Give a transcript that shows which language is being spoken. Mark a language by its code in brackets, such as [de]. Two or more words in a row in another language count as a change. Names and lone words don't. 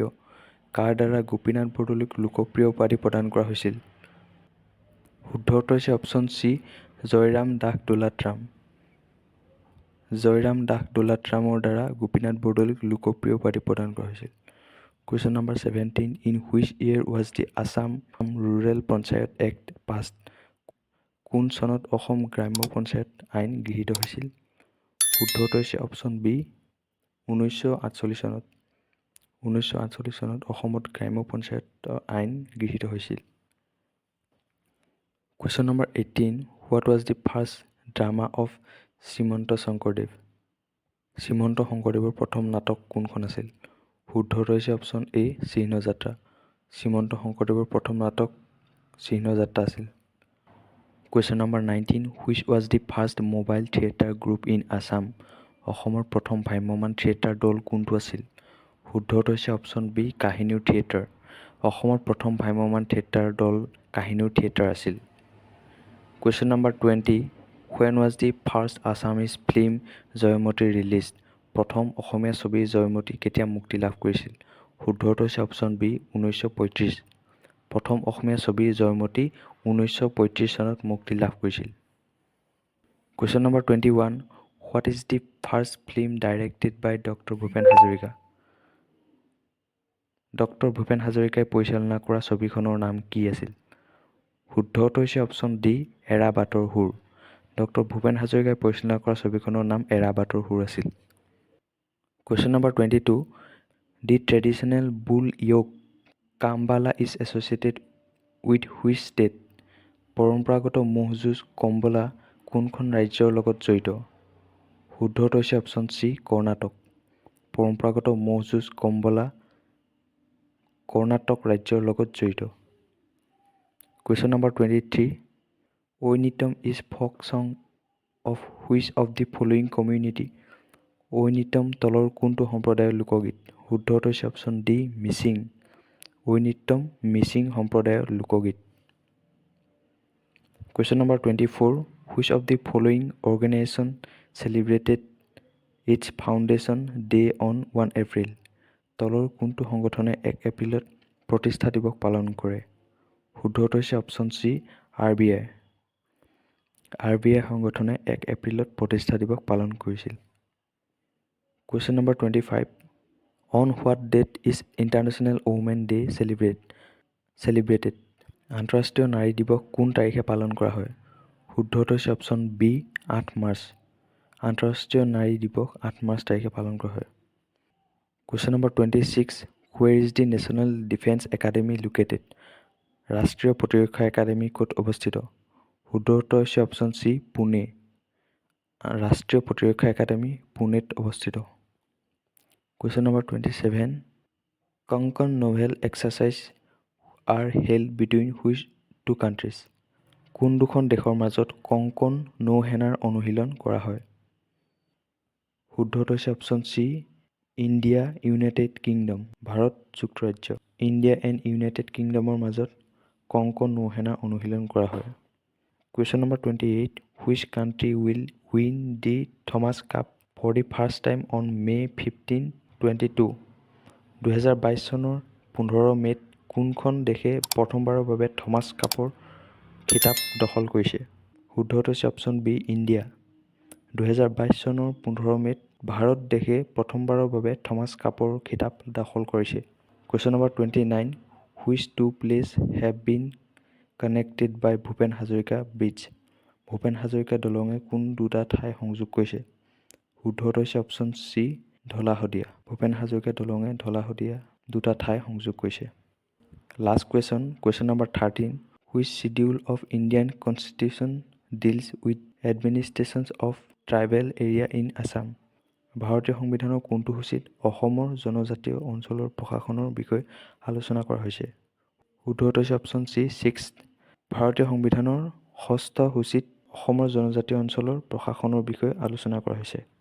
[as] কাৰ দ্বাৰা গোপীনাথ বৰদলৈক লোকপ্ৰিয় উপাধি প্ৰদান কৰা হৈছিল? শুদ্ধ উত্তৰ হৈছে [en] option C [as] জয়ৰাম দাস দোলাতৰাম। জয়ৰাম দাস দোলাতৰামৰ দ্বাৰা গোপীনাথ বৰদলৈক লোকপ্ৰিয় উপাধি প্ৰদান কৰা হৈছিল। [en] Question number 17. In which year was the Assam Rural Panchayat Act passed? [as] কোন চনত অসম গ্ৰাম্য পঞ্চায়ত আইন গৃহীত হৈছিল? শুদ্ধটো হৈছে [en] option B [as] 1948 চনত। 1948 চনত অসমত গ্ৰাম্য পঞ্চায়ত আইন গৃহীত হৈছিল। [en] Question number 18. What was the first drama of শ্ৰীমন্ত শংকৰদেৱ? [as] শ্ৰীমন্ত শংকৰদেৱৰ প্ৰথম নাটক কোনখন আছিল? শুদ্ধটো হৈছে [en] option A [as] চিহ্নযাত্ৰা। শ্ৰীমন্ত শংকৰদেৱৰ প্ৰথম নাটক চিহ্নযাত্ৰা আছিল। [en] Question number 19. Which was the first mobile theatre group in Assam? [as] অসমৰ প্ৰথম ভ্ৰাম্যমাণ থিয়েটাৰ দল কোনটো আছিল? শুদ্ধটো হৈছে [en] option B [as] কাহিনীৰ থিয়েটাৰ। অসমৰ প্ৰথম ভ্ৰাম্যমাণ থিয়েটাৰ দল কাহিনীৰ থিয়েটাৰ আছিল। [en] Question number 20. When was the first Assamese film জয়মতী released? [as] প্ৰথম অসমীয়া ছবি জয়মতী কেতিয়া মুক্তি লাভ কৰিছিল? শুদ্ধটো হৈছে [en] option B [as] 1935। প্ৰথম অসমীয়া ছবি জয়মতী 1935 চনত মুক্তি লাভ কৰিছিল। [en] Question number 21. What is the first film directed by Dr. Bhupen Hazarika? [as] ডক্টৰ ভূপেন হাজৰিকাই পৰিচালনা কৰা ছবিখনৰ নাম কি আছিল? শুদ্ধটো হৈছে [en] option D [as] এৰা বাটৰ সুৰ। ডক্টৰ ভূপেন হাজৰিকাই পৰিচালনা কৰা ছবিখনৰ নাম এৰা বাটৰ সুৰ আছিল। [en] Question number 22. The traditional bull yoke কাম্বালা is associated with which state? [as] পৰম্পৰাগত ম'হ যুঁজ কম্বলা কোনখন ৰাজ্যৰ লগত জড়িত? শুদ্ধটো হৈছে [en] option C [as] কৰ্ণাটক। পৰম্পৰাগত ম'হ যুঁজ কম্বলা কৰ্ণাটক ৰাজ্যৰ লগত জড়িত। [en] Question number 23. Oinitam is folk song of which of the following community? [as] ঐনিতম তলৰ কোনটো সম্প্ৰদায়ৰ লোকগীত? শুদ্ধটো হৈছে [en] option D [as] মিচিং। ঐনিতম মিচিং সম্প্ৰদায়ৰ লোকগীত। [en] Question number 24. Which of the following organization celebrated its foundation day on 1 April? [as] তলৰ কোনটো সংগঠনে 1 এপ্ৰিলত প্ৰতিষ্ঠা দিৱস পালন কৰে? শুদ্ধটো হৈছে [en] option C [as] RBI। RBI সংগঠনে 1 এপ্ৰিলত প্ৰতিষ্ঠা দিৱস পালন কৰিছিল। [en] Question number 25. On what date is International Women Day celebrated? [as] আন্তঃৰাষ্ট্ৰীয় নাৰী দিৱস কোন তাৰিখে পালন কৰা হয়? শুদ্ধটো হৈছে [en] option B [as] 8 মাৰ্চ। আন্তঃৰাষ্ট্ৰীয় নাৰী দিৱস 8 মাৰ্চ তাৰিখে পালন কৰা হয়। [en] Question number 26. Where is the National Defense Academy located? [as] ৰাষ্ট্ৰীয় প্ৰতিৰক্ষা একাডেমী ক'ত অৱস্থিত? শুদ্ধটো হৈছে [en] option C [as] পুনে। ৰাষ্ট্ৰীয় প্ৰতিৰক্ষা একাডেমী পুনেত অৱস্থিত। [en] Question number 27. Konkan naval exercise are held between which two countries? [as] কোন দুখন দেশৰ মাজত কংকন নৌসেনাৰ অনুশীলন কৰা হয়? শুদ্ধটো হৈছে [en] option C [as] ইণ্ডিয়া ইউনাইটেড কিংডম ভাৰত যুক্তৰাজ্য ইণ্ডিয়া এণ্ড ইউনাইটেড কিংডমৰ মাজত কংকন নৌসেনাৰ অনুশীলন কৰা হয়। [en] Question number 28. Which country will win the Thomas Cup for the first time on May 15, 2022? [as] 2022 চনৰ 15 মে'ত কোনখন দেশে প্ৰথমবাৰৰ বাবে থমাছ কাপৰ খিতাপ দখল কৰিছে? শুদ্ধটো হৈছে [en] option B [as] ইণ্ডিয়া। 2022 চনৰ 15 মে'ত ভাৰত দেশে প্ৰথমবাৰৰ বাবে থমাছ কাপৰ খিতাপ দখল কৰিছে। [en] Question number 29. Which two places have been connected by ভূপেন হাজৰিকা ব্ৰিজ? [as] ভূপেন হাজৰিকা দলঙে কোন দুটা ঠাই সংযোগ কৰিছে? শুদ্ধটো হৈছে [en] option C [as] ঢলা শদিয়া। ভূপেন হাজৰিকা দলঙে ঢলা শদিয়া দুটা ঠাই সংযোগ কৰিছে। [en] Last question. Question number 13. Which schedule of Indian Constitution deals with administrations of tribal area in Assam? [as] ভাৰতীয় সংবিধানৰ কোনটো সূচীত অসমৰ জনজাতীয় অঞ্চলৰ প্ৰশাসনৰ বিষয়ে আলোচনা কৰা হৈছে? শুদ্ধটো হৈছে [en] option C [as] 6th। ভাৰতীয় সংবিধানৰ 6ষ্ঠ সূচীত অসমৰ জনজাতীয় অঞ্চলৰ প্ৰশাসনৰ বিষয়ে আলোচনা কৰা হৈছে।